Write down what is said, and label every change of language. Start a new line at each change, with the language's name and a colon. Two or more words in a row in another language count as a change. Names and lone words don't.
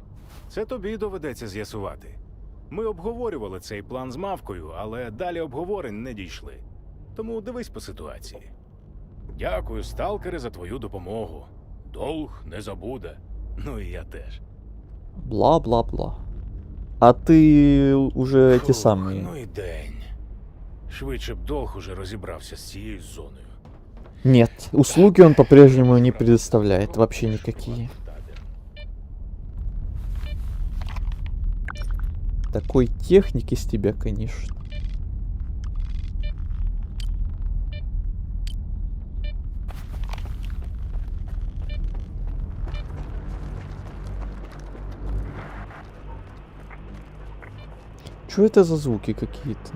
Ukrainian: Це тобі доведеться з'ясувати. Ми обговорювали цей план з Мавкою, але далі обговорень не дійшли. Тому дивись по ситуації. Дякую, сталкери, за твою допомогу. Долг не забуде. Ну і я теж. Бла-бла-бла.
Russian: А ты уже эти самые...
Ukrainian: Ну і день. Швидше б Долг уже розібрався з цією зоною.
Russian: Нет, услуги он по-прежнему не предоставляет. Вообще никакие. Такой техники с тебя, конечно. Что это за звуки какие-то?